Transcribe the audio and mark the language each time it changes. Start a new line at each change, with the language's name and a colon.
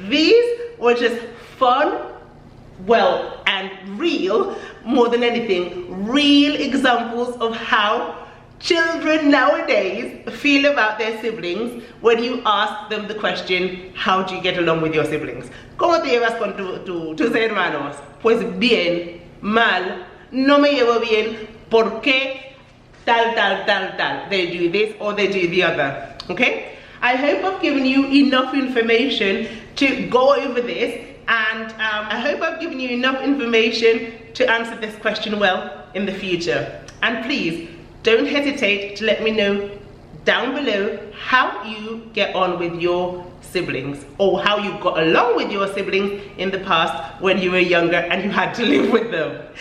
English: These were just fun, well, and real, more than anything, real examples of how children nowadays feel about their siblings when you ask them the question, how do you get along with your siblings?
Spanish: ¿Cómo te llevas con tus hermanos? Pues bien, mal, no me llevo bien, ¿por qué? Tal, tal, tal, tal.
English: They do this or they do the other. Okay? I hope I've given you enough information to go over this, and I hope I've given you enough information to answer this question well in the future. And please, don't hesitate to let me know down below how you get on with your siblings, or how you got along with your siblings in the past when you were younger and you had to live with them.